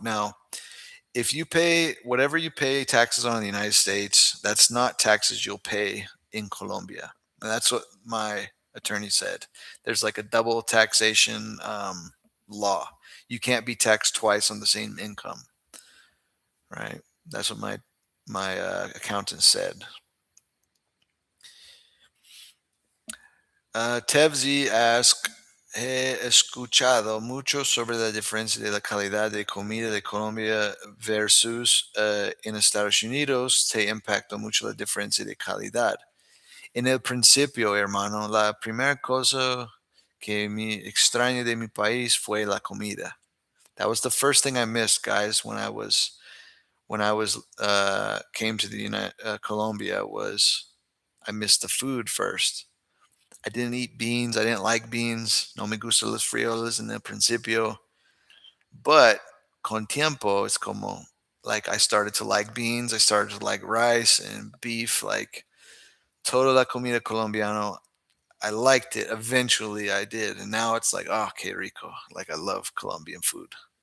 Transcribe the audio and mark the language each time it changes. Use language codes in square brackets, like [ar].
[en] Now, if you pay whatever you pay taxes on in the United States, that's not taxes you'll pay in Colombia. And that's what my attorney said. There's like a double taxation law. You can't be taxed twice on the same income, right? That's what my accountant said. Tevzi asked, [es] he escuchado mucho sobre la diferencia de la calidad de comida de Colombia versus en Estados Unidos. Te impactó mucho la diferencia de calidad. En el principio, hermano, la primera cosa que me extraña de mi país fue la comida. [en] That was the first thing I missed, guys, when I was came to the Colombia was I missed the food first. I didn't eat beans. I didn't like beans. [es] No me gustan los frijoles en el principio. [en] But [es] con tiempo, [en] it's [es] como [en] like I started to like beans. I started to like rice and beef. [es] Like toda la comida colombiano. [en] I liked it. Eventually, I did, and now it's like, oh, [es] que rico. [en] Like I love Colombian food.